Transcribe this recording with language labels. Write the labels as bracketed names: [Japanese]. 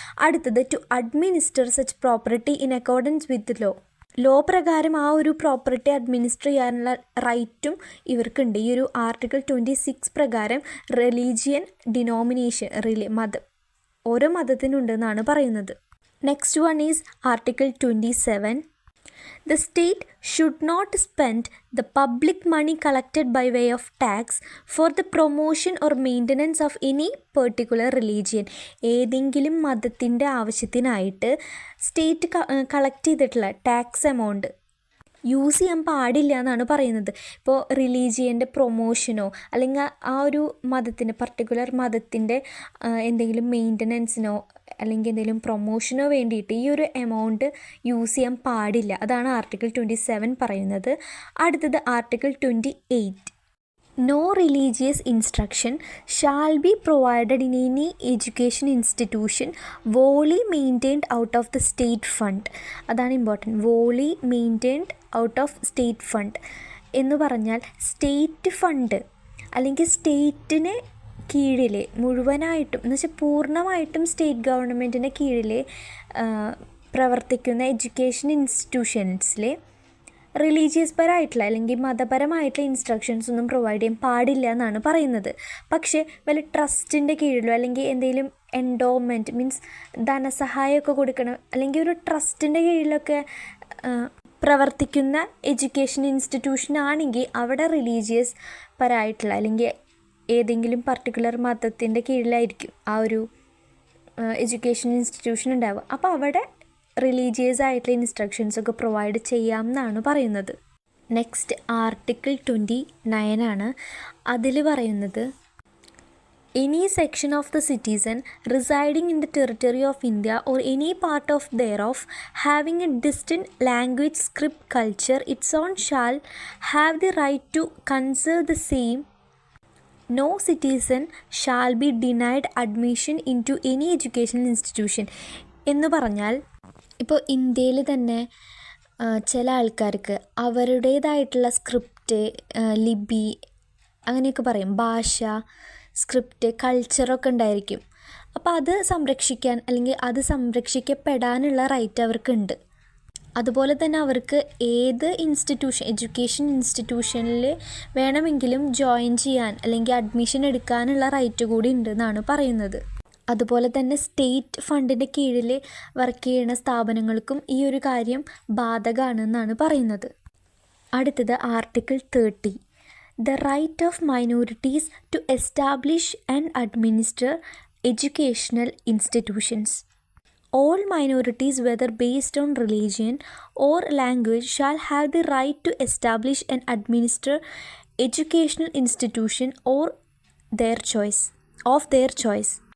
[Malayalam] അടുത്തത്, [English] to administer such property in accordance with law [Malayalam] പ്രകാരം ആ ഒരു പ്രോപ്പർട്ടി അഡ്മിനിസ്റ്റർ ചെയ്യാനുള്ള റൈറ്റും ഇവർക്കുണ്ട്. ഈ ഒരു ആർട്ടിക്കിൾ 26 പ്രകാരം റിലീജിയൻ ഡിനോമിനേഷൻ ഓരോ മതത്തിനുണ്ടെന്നാണ് പറയുന്നത്. [English] Next one is article 27. The state should not spend the public money collected by way of tax for the promotion or maintenance of any particular religion. [Malayalam] ഏതെങ്കിലും മതത്തിൻ്റെ ആവശ്യത്തിനായിട്ട് സ്റ്റേറ്റ് കളക്ട് ചെയ്തിട്ടുള്ള tax amount use ചെയ്യാൻ പാടില്ല എന്നാണ് പറയുന്നത്. ഇപ്പോൾ റിലീജിയൻ്റെ പ്രൊമോഷനോ അല്ലെങ്കിൽ ആ ഒരു മതത്തിൻ്റെ പർട്ടിക്കുലർ മതത്തിൻ്റെ എന്തെങ്കിലും മെയിൻ്റനൻസിനോ അല്ലെങ്കിൽ എന്തെങ്കിലും പ്രൊമോഷനോ വേണ്ടിയിട്ട് ഈ ഒരു എമൗണ്ട് യൂസ് ചെയ്യാൻ പാടില്ല. അതാണ് ആർട്ടിക്കിൾ 27 പറയുന്നത്. അടുത്തത് article 28. [English] No religious instruction shall be provided in any education institution wholly maintained out of the state fund. [Malayalam] അതാണ് important. [English] wholly maintained out of state fund [Malayalam] എന്ന് പറഞ്ഞാൽ സ്റ്റേറ്റ് ഫണ്ട് അല്ലെങ്കിൽ സ്റ്റേറ്റിന് കീഴിൽ മുഴുവനായിട്ടും എന്ന് വെച്ചാൽ പൂർണ്ണമായിട്ടും സ്റ്റേറ്റ് ഗവൺമെൻറ്റിൻ്റെ കീഴിൽ പ്രവർത്തിക്കുന്ന എഡ്യൂക്കേഷൻ ഇൻസ്റ്റിറ്റ്യൂഷൻസിൽ റിലീജിയസ് പരമായിട്ടുള്ള അല്ലെങ്കിൽ മതപരമായിട്ടുള്ള ഇൻസ്ട്രക്ഷൻസ് ഒന്നും പ്രൊവൈഡ് ചെയ്യാൻ പാടില്ല എന്നാണ് പറയുന്നത്. പക്ഷേ വല്ല ട്രസ്റ്റിൻ്റെ കീഴിലോ അല്ലെങ്കിൽ എന്തെങ്കിലും എൻഡോമെൻറ്റ് മീൻസ് ധനസഹായമൊക്കെ കൊടുക്കണം അല്ലെങ്കിൽ ഒരു ട്രസ്റ്റിൻ്റെ കീഴിലൊക്കെ പ്രവർത്തിക്കുന്ന എഡ്യൂക്കേഷൻ ഇൻസ്റ്റിറ്റ്യൂഷൻ ആണെങ്കിൽ അവിടെ റിലീജിയസ് പരമായിട്ടുള്ള അല്ലെങ്കിൽ ഏതെങ്കിലും പർട്ടിക്കുലർ മതത്തിൻ്റെ കീഴിലായിരിക്കും ആ ഒരു എഡ്യൂക്കേഷൻ ഇൻസ്റ്റിറ്റ്യൂഷൻ ഉണ്ടാവുക. അപ്പോൾ അവിടെ റിലീജിയസ് ആയിട്ടുള്ള ഇൻസ്ട്രക്ഷൻസൊക്കെ പ്രൊവൈഡ് ചെയ്യാം എന്നാണ് പറയുന്നത്. നെക്സ്റ്റ് ആർട്ടിക്കിൾ 29 ആണ്. അതിൽ പറയുന്നത് [English] any section of the citizen residing in the territory of India or any part of thereof having a distinct language, script, culture its own shall have the right to conserve the same. No citizen shall be denied admission into any educational institution. [Malayalam] എന്ന് പറഞ്ഞാൽ ഇപ്പോൾ ഇന്ത്യയിൽ തന്നെ ചില ആൾക്കാർക്ക് അവരുടേതായിട്ടുള്ള script, ലിപി, അങ്ങനെയൊക്കെ പറയും, ഭാഷ, സ്ക്രിപ്റ്റ്, കൾച്ചറൊക്കെ ഉണ്ടായിരിക്കും. അപ്പോൾ അത് സംരക്ഷിക്കാൻ അല്ലെങ്കിൽ അത് സംരക്ഷിക്കപ്പെടാനുള്ള റൈറ്റ് അവർക്കുണ്ട്. അതുപോലെ തന്നെ അവർക്ക് ഏത് എഡ്യൂക്കേഷൻ ഇൻസ്റ്റിറ്റ്യൂഷനിൽ വേണമെങ്കിലും ജോയിൻ ചെയ്യാൻ അല്ലെങ്കിൽ അഡ്മിഷൻ എടുക്കാനുള്ള റൈറ്റ് കൂടി ഉണ്ടെന്നാണ് പറയുന്നത്. അതുപോലെ തന്നെ സ്റ്റേറ്റ് ഫണ്ടിൻ്റെ കീഴിൽ വർക്ക് ചെയ്യുന്ന സ്ഥാപനങ്ങൾക്കും ഈ ഒരു കാര്യം ബാധകമാണെന്നാണ് പറയുന്നത്. അടുത്തത് article 30. [English] The right of minorities to establish and administer educational institutions. All minorities, whether based on religion or language, shall have the right to establish and administer educational institution of their choice.